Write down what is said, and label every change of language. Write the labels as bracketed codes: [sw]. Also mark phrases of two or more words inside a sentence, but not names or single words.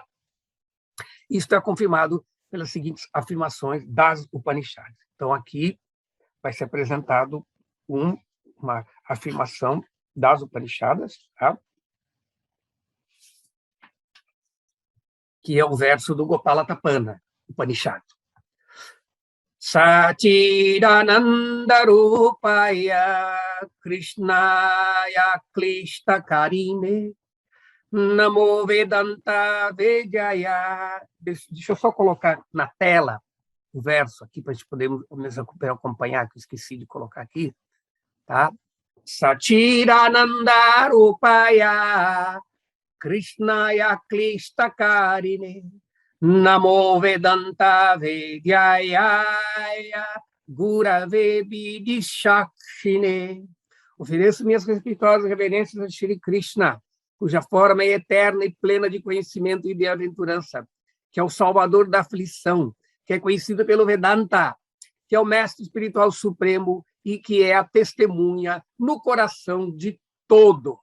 [pt] Isto é confirmado pelas seguintes afirmações das Upanishads. Então, aqui vai ser apresentado uma afirmação das Upanishads, tá? Que é o verso do Gopala Tapana, Upanishad. [sa] सच्चिदानन्द रूपाय कृष्णाय क्लिष्ट कारिणे नमो वेदान्त वेदाय. [pt] Deixa eu só colocar na tela o verso aqui para a gente poder acompanhar, que eu esqueci de colocar aqui, tá? [sa] सच्चिदानन्द रूपाय कृष्णाय क्लिष्टकारिणे नमो वेदान्त वेद्याय गुरवे विदिशाक्षिणे. [pt] Ofereço minhas respeitosas reverências a Shri Krishna, cuja forma é eterna e plena de conhecimento e bem-aventurança, que é o salvador da aflição, que é conhecido pelo Vedanta, que é o mestre espiritual supremo e que é a testemunha no coração de todos.